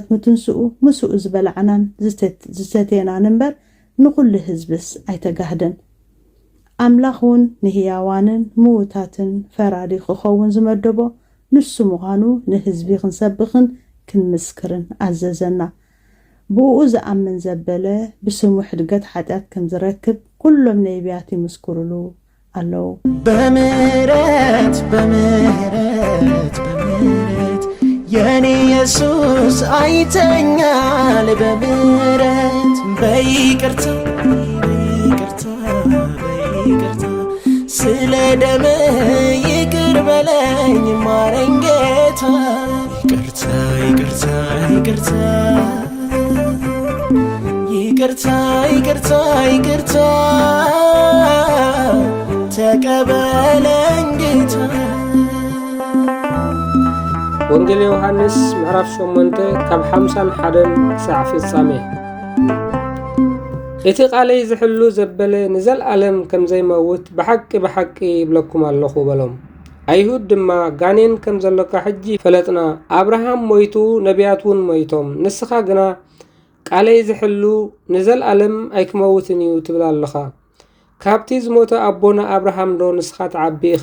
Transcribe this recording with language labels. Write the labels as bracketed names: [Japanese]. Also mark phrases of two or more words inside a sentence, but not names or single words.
[Tigrinya] ምትንስኡ ምስኡ ዝበላዕናን ዝተተናን እምበር ንኹሉ ህዝብስ ኣይተጋህደን። ኣምላኽ እውን ንህያዋንን ምዉታትን ፈራዲ ክኸውን ዝመደቦ ንሱ ምዃኑ ንህዝቢ ክንሰብኽን ክንምስክርን ኣዘዘና። ብኡ ዝኣምን ዘበለ ብስሙ ሕድገት ሓጢኣት ከም ዝረክብ ኩሎም ነቢያት ይምስክሩሉ ኣለዉ። [Amharic] በምህረት በምህረት በምህረት የኔ ኢየሱስ አይተኛል በምህረት በይቅርታ በይቅርታ በይቅርታ ስለ ደም ይቅር በለኝ ማረኝ ጌታ ይቅርታ ይቅርታ ይቅርታ ይቅርታ ይቅርታ ይቅርታ ተቀበለኝ ጌታ። [Tigrinya] ወንጌል ዮሐንስ ምዕራፍ 8 ካብ 51 ክሳብ ፍጻሜ። እቲ ቃለይ ዝሕሉ ዘበለ ንዘለዓለም ከም ዘይመውት ብሓቂ ብሓቂ ይብለኩም ኣለኹ በሎም። ኣይሁድ ድማ ጋኔን ከም ዘለካ ሕጂ ፈለጥና፣ ኣብርሃም ሞይቱ ነቢያት እውን ሞይቶም፣ ንስኻ ግና ቃለይ ዝሕሉ ንዘለዓለም ኣይክመውትን እዩ ትብል ኣለኻ። ካብቲ ዝሞተ ኣቦና ኣብርሃም ዶ ንስኻ ተዓቢ ኢኻ?